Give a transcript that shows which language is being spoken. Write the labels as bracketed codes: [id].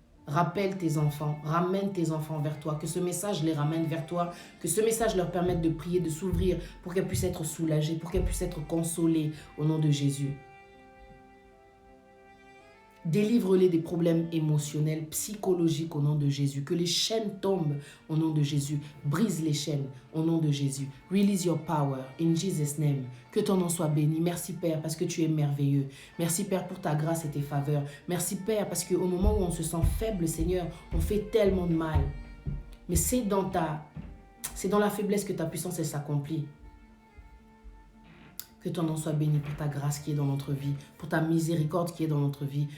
[fr] Rappelle tes enfants, ramène tes enfants vers toi, que ce message les ramène vers toi, que ce message leur permette de prier, de s'ouvrir pour qu'elles puissent être soulagées, pour qu'elles puissent être consolées au nom de Jésus. Délivre-les des problèmes émotionnels, psychologiques au nom de Jésus. Que les chaînes tombent au nom de Jésus. Brise les chaînes au nom de Jésus. [en] Release your power in Jesus' name. [fr] Que ton nom soit béni. Merci Père parce que tu es merveilleux. Merci Père pour ta grâce et tes faveurs. Merci Père parce qu'au moment où on se sent faible, Seigneur, on fait tellement de mal. Mais c'est dans la faiblesse que ta puissance s'accomplit. Que ton nom soit béni pour ta grâce qui est dans notre vie, pour ta miséricorde qui est dans notre vie.